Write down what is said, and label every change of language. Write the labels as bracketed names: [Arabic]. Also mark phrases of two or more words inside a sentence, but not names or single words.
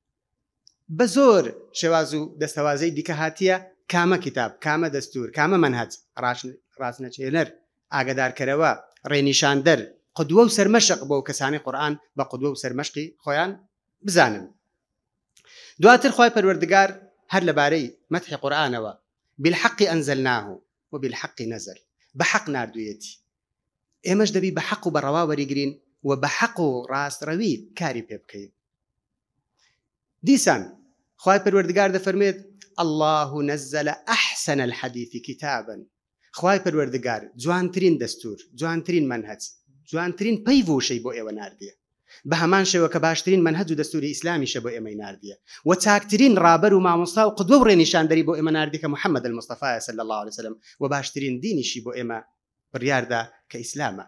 [Central Kurdish] بە زۆر شێواز و دەستەوازەی دیکە هاتیە کامە کتاب، کامە دەستور، کامە مەنهەج، ڕاستنەچێنەر، ئاگادارکەرەوە، ڕێنیشاندەر، قودوە و سەرمەشق بۆ کەسانی قورئان بە قودوە و سەرمەشقی خۆیان بزانن. دواتر خوای پەروەردگار هەر لەبارەی مەدحی قورئانەوە: [Arabic] بالحق أنزلناه وبالحق نزل. [Central Kurdish] بحق ناردوویەتی ئێمەش دەبی بە حەق و بەڕەوا وەریگرین و بە حەق و ڕاستڕەوی کاری پێ بکەین. دیسان خوای پەروەردگار دەفەرمێت: [Arabic] الله نزل أحسن الحديث كتابا. [Central Kurdish] خوای پەروەردگار جوانترین دەستور، جوانترین مەنهەج، جوانترین پەیو و شەی بۆ ئێوە ناردیە، بە هەمان شێوە کە باشترین مەنهەج و دەستوری ئیسلامیشە بۆ ئێمەی ناردیە و چاکترین ڕابەر و مامۆستا و قودوە و ڕێنیشاندەری بۆ ئێمە ناردی کە محەممەد المستەفایە [Arabic] صلی الله عليه وسلم [Central Kurdish] و باشترین دینیشی بۆ ئێمە بڕیاردا کە ئیسلامە.